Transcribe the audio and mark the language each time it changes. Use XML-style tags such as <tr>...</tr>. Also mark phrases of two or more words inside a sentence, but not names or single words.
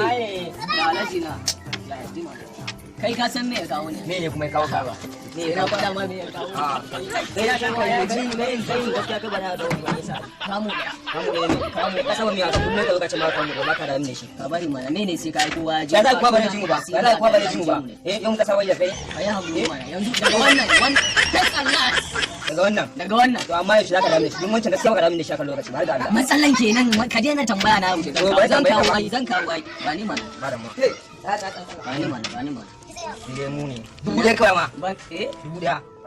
<ha>Maye. Ya Alhaji na. Ya Alhaji na. Kai ka san me ya kawo ni? Me ne kuma ya kawo ka? Me ya kawo? Faɗa ma me ya kawo? Ah. Kai, kai ya sha kwaya, kai, kai, kai, gaskiya ka bana da wani wani sa. Kamu ɗaya. Kamu ɗaya ne. Kamu. Ka saba miya, kullum ka zo ka ce ma kamu ɗaya, ba ka da wani shi. Ka bari mana, me ne sai ka yi kowa ji? Ya za ka kowa bare ji mu ba? Ya za ka kowa bare ji mu ba? Ka Eh, yau muka saba ya kai? yi haƙuri Eh? mana. Yanzu daga wannan, wannan,</ha> <en>test and last.</en> <ha>Daga wannan? Daga wannan. To, amma yaushe za ka dame shi? Duk wancan gaskiya ba ka dame da shi a kan lokaci, ba har ga Allah. Matsalan kenan, ka daina tambaya na wuce. To, bari Zan tambaya kawo ka ba. ai, zan kawo ai. Ba ni mana. Ba da mu. Tsaya, tsaya, tsaya, tsaya. Bani mana, bani mana. Lemu ne. Dubu ɗaya kawai ma. Ban, eh? Dubu ɗaya.</ha>